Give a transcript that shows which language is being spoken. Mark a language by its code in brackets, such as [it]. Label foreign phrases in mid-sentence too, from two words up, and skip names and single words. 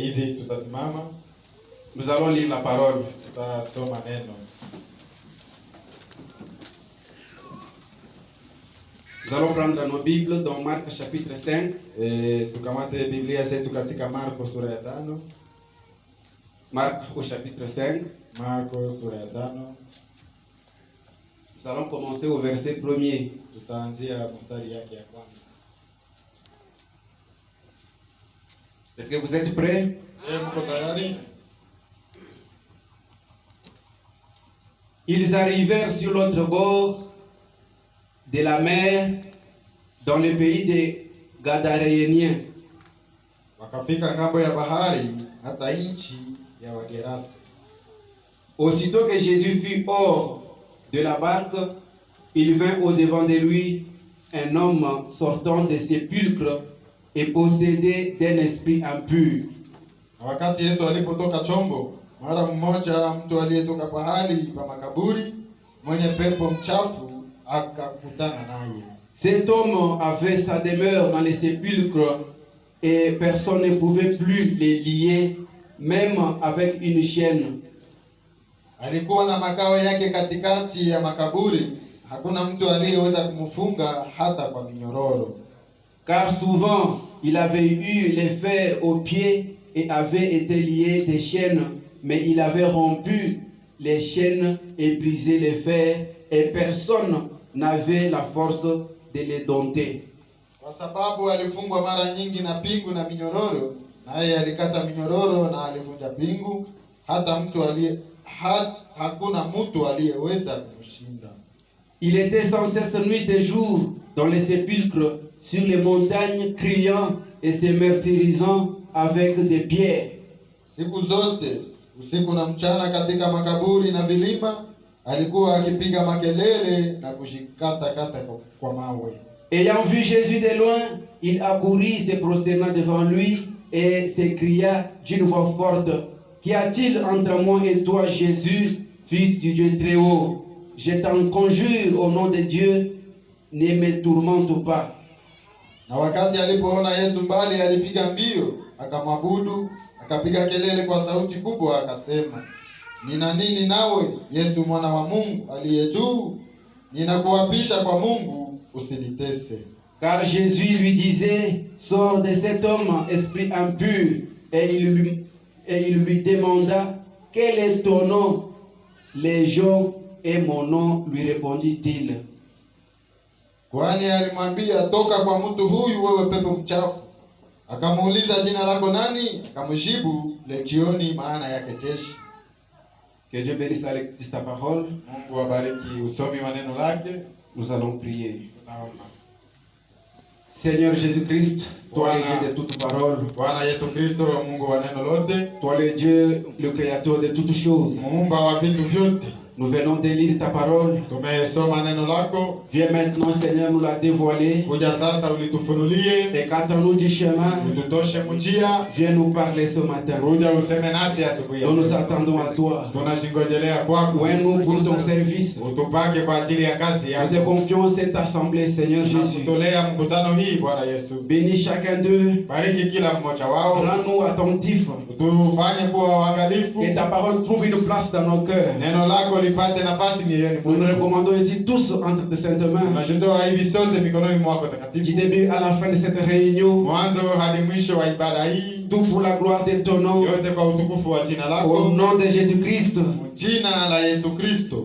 [fr] Nous allons lire la parole. Nous allons prendre nos Bibles dans Marc chapitre 5. Marc au chapitre 5. Nous allons commencer au verset 1er. [sw] Tutaanzia mstari yake ya kwanza. [fr] Est-ce que vous êtes prêts? [sw] Je, mko tayari? [fr] Ils arrivèrent sur l'autre bord de la mer, dans le pays des Gadaréniens. [sw] Wakafika ngambo ya bahari, hata nchi ya Wagerasi. [fr] Aussitôt que Jésus fut hors de la barque, il vint au-devant de lui un homme sortant des sépulcres et possédé d'un esprit impur. [sw] Na wakati Yesu alipotoka chombo, mara mmoja mtu aliyetoka pahali pa makaburi mwenye pepo mchafu akakutana naye. [fr] Cet homme avait sa demeure dans les sépulcres et personne ne pouvait plus les lier, même avec une chaîne. [sw] Alikuwa na makao yake katikati ya makaburi, hakuna mtu aliyeweza kumfunga hata kwa minyororo. [fr] Car souvent il avait eu les fers aux pieds et avait été lié des chaînes, mais il avait rompu les chaînes et brisé les fers, et personne n'avait la force de les dompter. [sw] Kwa sababu alifungwa mara nyingi na pingu na minyororo, naye alikata minyororo na alivunja pingu, hakuna mtu aliyeweza kumshinda. [fr] Il était sans cesse nuit et jour dans les sépulcres, sur les montagnes, criant et se martyrisant avec des pierres. [sw] Siku zote usiku na mchana katika makaburi na vilima alikuwa akipiga makelele na kushikata kwa mawe. [fr] Ayant vu Jésus de loin, il accourut, se prosternant devant lui et s'écria d'une voix forte: Qu'y a-t-il entre moi et toi, Jésus, fils du Dieu très haut? Je t'en conjure au nom de Dieu, ne me tourmente pas. [sw] Na wakati alipoona Yesu mbali, alipiga mbio akamwabudu, akapiga kelele kwa sauti kubwa akasema: Nina nini nawe, Yesu mwana wa Mungu aliye juu? Ninakuapisha kwa Mungu usinitese. [fr] Car Jésus lui disait: Sors de cet homme, esprit impur. Et il lui demanda: Quel est ton nom? Légion est mon nom, lui répondit-il. [sw] Kwani alimwambia, toka kwa mtu huyu, wewe pepo mchafu. Akamuuliza, jina lako nani? Akamjibu, Legioni, maana yake jeshi. [fr] Que Dieu bénisse la lecture de sa parole. [sw] Mungu abariki usomi wa neno lake. [fr] Nous allons prier. [sw] Tunaomba. [fr] Seigneur Jésus-Christ, toi le Dieu de toute parole, [sw] Bwana Yesu Kristo, Mungu wa neno lote, [fr] toi le Dieu, le créateur de toutes choses, [sw] muumba wa vitu vyote, [fr] nous venons de lire ta parole. [sw] tumesoma neno lako. [fr] Viens maintenant, Seigneur, nous la dévoiler. [sw] Kuja sasa ulitufunulie, [fr] Écarte-nous du chemin. [sw] ututoshe njia. [fr] Viens nous parler ce matin. [sw] Kuja useme nasi asubuhi. [fr] Nous nous attendons à toi. [sw] Tunashingojelea kwako. [fr] Ouvre-nous pour ton service. [sw] Utupake kwa ajili ya kazi [fr] Nous [sw] yako. [fr] te confions cette assemblée, Seigneur Jésus. [sw] Tunakutolea mkutano hii, Bwana Yesu. [fr] Bénis chacun d'eux. [sw] Bariki kila mmoja wao. [fr] Rends-nous attentifs. [sw] Tufanye kuwa waangalifu. [fr] Que ta parole trouve une place dans nos cœurs. [sw] Neno lako lipate nafasi mioyoni [fr] Nous nous [sw] mwetu. [fr] recommandons ici tous entre tes saintes mains. [sw] Tunajitoa hivi sote mikononi mwako [fr] Du [sw] takatifu. [fr] début à la fin de cette réunion, [sw] Mwanzo hadi mwisho wa ibada hii. [fr] tout pour la gloire de ton nom. [sw] Yote kwa utukufu wa jina [fr] Au [sw] lako. [fr] nom de Jésus-Christ. [sw] Jina la Yesu Kristo.